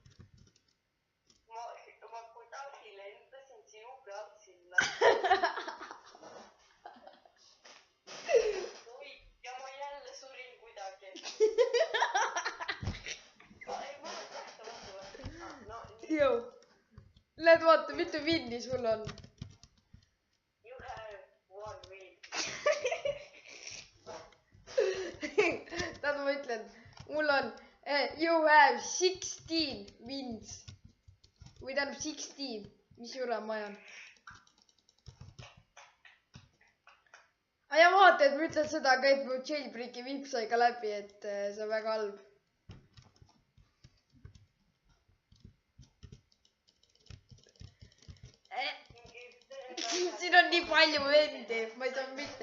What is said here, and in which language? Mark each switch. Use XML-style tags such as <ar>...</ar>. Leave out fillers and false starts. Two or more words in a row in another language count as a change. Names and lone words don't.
<et>Ma kuidagi lendasin sinu pealt sinna. Ja ma jälle surin kuidagi. Jõu. Lähed vaata, mitu vinni sul on.</et> <en>You have one win.</en> <et>Tähendab, ma ütlen, mul on</et> <en>you have 16 wins.</en> <et>Või tähendab 16, mis jura ma ajan. Ja vaata, et ma ütlen seda, aga et mu jailbreaki viip sai ka läbi, et see on väga halb. Siin on nii palju vendi, ma ei saa mitte.</et>